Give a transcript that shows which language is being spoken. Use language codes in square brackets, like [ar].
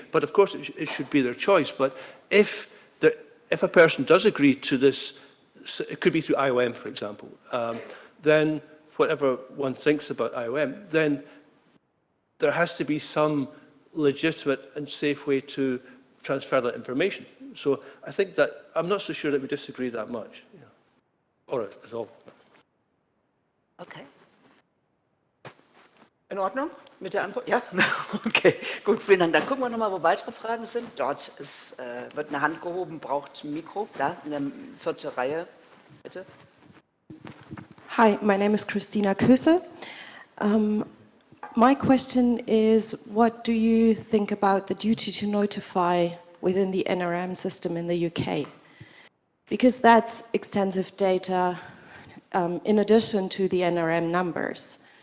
[en] But of course, it should be their choice. But if a person does agree to this, it could be through IOM, for example, then whatever one thinks about IOM, then there has to be some legitimate and safe way to transfer that information. So I think that, I'm not so sure that we disagree that much, you know, or at all. Okay. [de] In Ordnung mit der Antwort? Ja? Okay, gut, vielen Dank. Dann gucken wir nochmal, wo weitere Fragen sind. Dort wird eine Hand gehoben, braucht ein Mikro. Da, in der vierten Reihe, bitte. [en] Hi, my name is Christina Küsse. My question is, what do you think about the duty to notify within the NRM system in the UK? Because that's extensive data in addition to the NRM numbers.